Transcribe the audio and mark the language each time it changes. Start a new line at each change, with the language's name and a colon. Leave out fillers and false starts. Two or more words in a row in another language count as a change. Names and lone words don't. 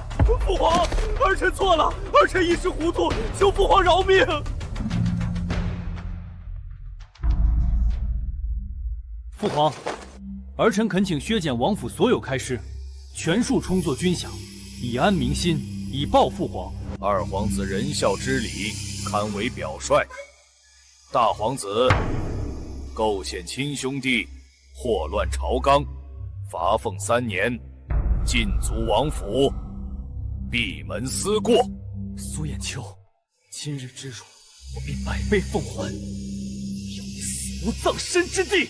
Chinese: 父皇，儿臣错了，儿臣一时糊涂，求父皇饶命。父皇，儿臣恳请削减王府所有開支，全數充作軍饷，以安民心，以報父皇。二皇子仁孝之禮，堪為表率。大皇子構陷親兄弟，禍亂朝綱，罰俸3年，禁足王府，閉門思過。蘇彦秋，今日之辱，我必百倍奉還，要你死無葬身之地。